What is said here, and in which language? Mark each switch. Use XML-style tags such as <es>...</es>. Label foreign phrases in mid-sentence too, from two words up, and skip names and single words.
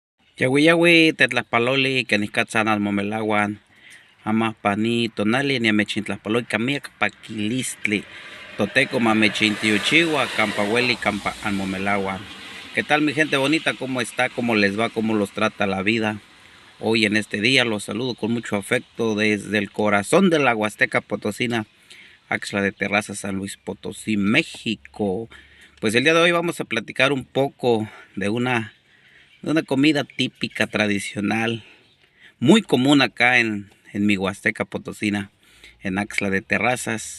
<nhw>Yahui tetlaspaloli keniscatzanas momelahuan amahpani tonali niamechintlaspaloi kamiak pakilistli toteco mamechintiochiua campa hueli campa anmomelahuan.</nhw> <es>¿Qué tal mi gente bonita? ¿Cómo está? ¿Cómo les va? ¿Cómo los trata la vida? Hoy en este día los saludo con mucho afecto desde el corazón de la Huasteca Potosina, Axtla de Terrazas, San Luis Potosí, México. Pues el día de hoy vamos a platicar un poco de una comida típica, tradicional, muy común acá en mi Huasteca Potosina, en Axtla de Terrazas.</es>